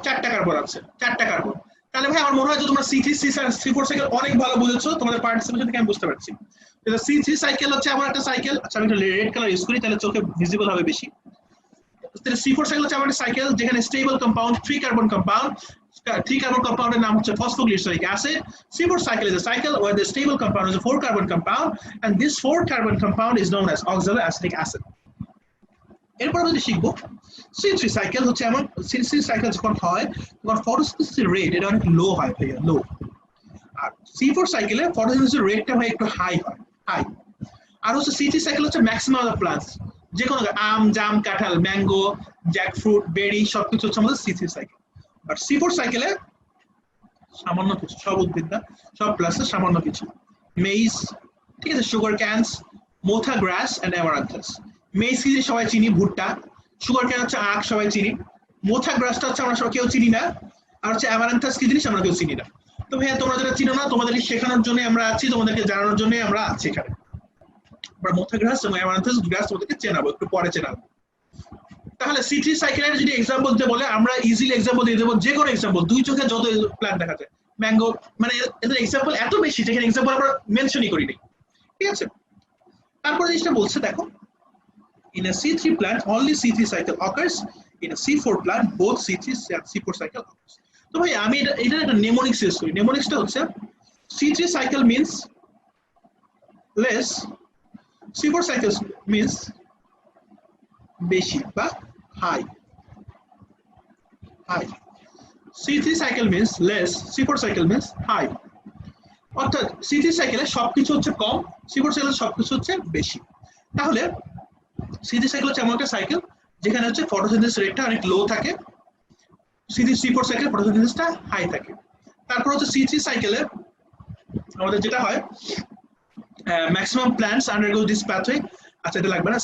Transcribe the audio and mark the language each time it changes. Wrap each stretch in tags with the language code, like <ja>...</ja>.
<bn>4টা কার্বন আছে, 4টা কার্বন। তাহলে ভাই আমার মনে হয় যে তোমরা C3 C4 সাইকেল অনেক ভালো বুঝেছো, তোমাদের পার্টিসিপেশন থেকে আমি বুঝতে পারছি। C3 সাইকেল হচ্ছে আমার একটা সাইকেল, আচ্ছা আমি একটা রেড কালার ইউজ করি তাহলে চোখে ভিজিবল হবে বেশি। C4 সাইকেল হচ্ছে আমার সাইকেল যেখানে stable compound 3 carbon compound, 3 carbon compound নাম হচ্ছে phosphoglyceric acid.</bn> <en>C4 cycle is a cycle where the stable compound is a 4 carbon compound, and this 4 carbon compound is known as oxaloacetic acid.</en> <bn>এরপর আমরা শিখবো C3 cycle হচ্ছে এমন, C3 cycle যখন হয় তখন ফটোসিনথেসিস রেট এটা অনেক লো হয় ভাইয়া, লো। আর C4 সাইকেলে ফটোসিনথেসিস রেটটা ভাই একটু হাই হয়, হাই। আর হচ্ছে C3 সাইকেল হচ্ছে ম্যাক্সিমাম অফ প্লান্টস, যে কোনো আম, জাম, কাঁঠাল, ম্যাঙ্গো, জ্যাকফ্রুট, বেরি সবকিছু হচ্ছে আমাদের C3 সাইকেল। আর C4 সাইকেলে সামান্য কিছু, সব উদ্ভিদ না, সব প্লাসে সামান্য কিছু, মেইজ, ঠিক আছে, sugar cans, মোথা glass and Amaranthus. Maids কি সবাই চিনি, ভুট্টা। সুগার ক্যান হচ্ছে আখ, সবাই চিনি। মোথা গ্রাসটা হচ্ছে আমরা সবাই কেউ চিনি না। আর হচ্ছে অ্যামারান্থাস কি জিনিস আমরা কেউ চিনি না। তো ভাইয়া তোমরা যারা চিনো না তোমাদেরকে শেখানোর জন্য আমরা আছি, তোমাদেরকে জানানোর জন্য আমরা আছি এখানে। আমরা মোথা গ্রাস এবং অ্যামারান্থাস গ্রাস তোমাদেরকে চেনাবো, একটু পরে চেনাবো। তাহলে C3 সাইকেলের যদি এক্সাম্পল দিতে বলে আমরা ইজিলি এক্সাম্পল দিয়ে দেবো, যে কোনো এক্সাম্পল, দুই চোখে যত প্ল্যান্ট দেখা যায় ম্যাঙ্গো, মানে এদের এক্সাম্পল এত বেশি যেখানে এক্সাম্পল আমরা মেনশনই করি নাই, ঠিক আছে। তারপরে জিনিসটা বলছে দেখো,</bn> <en>in a C3 plant only C3 cycle occurs, in a C4 plant both C3 and C4 cycle occurs.</en> <bn>তো ভাই আমি এটা একটা নেমোনিক্স ইউজ করি। নেমোনিক্সটা হচ্ছে</bn> <en>C3 cycle means less, C4 cycle means</en> <bn>বেশি বা high, high.</bn> <en>C3 cycle means less, C4 cycle means high.</en> <bn>অর্থাৎ C3 সাইকেলে সবকিছু হচ্ছে কম, C4 সাইকেলে সবকিছু হচ্ছে বেশি। তাহলে C3 সাইকেল হচ্ছে এমন একটা সাইকেল যেখানে হচ্ছে ফটোসিনথেসিস রেটটা অনেক লো থাকে, C4 সাইকেলে ফটোসিনথেসিসটা হাই থাকে। তারপর হচ্ছে C3 সাইকেলে আমাদের যেটা হয়, maximum plants undergo this pathway. আচ্ছা এটা লাগবে না।</bn>